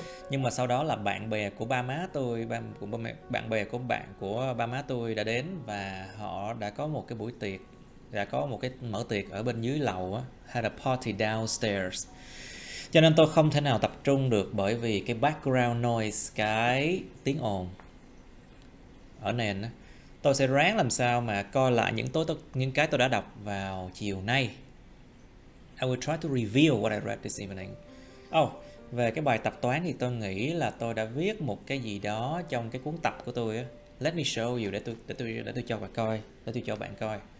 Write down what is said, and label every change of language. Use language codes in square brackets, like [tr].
[vi] Nhưng mà sau đó là bạn bè của ba má tôi, bạn bè của ba má tôi đã đến và họ đã có một cái buổi tiệc, đã có một cái mở tiệc ở bên dưới lầu á, [en] had a party downstairs. [vi] Cho nên tôi không thể nào tập trung được bởi vì cái background noise, cái tiếng ồn ở nền á. Tôi sẽ ráng làm sao mà coi lại những cái tôi đã đọc vào chiều nay. [en] I will try to review what I read this evening. [vi] Về cái bài tập toán thì tôi nghĩ là tôi đã viết một cái gì đó trong cái cuốn tập của tôi á. [en] Let me show you, [vi] để tôi cho bạn coi, để tôi cho bạn coi.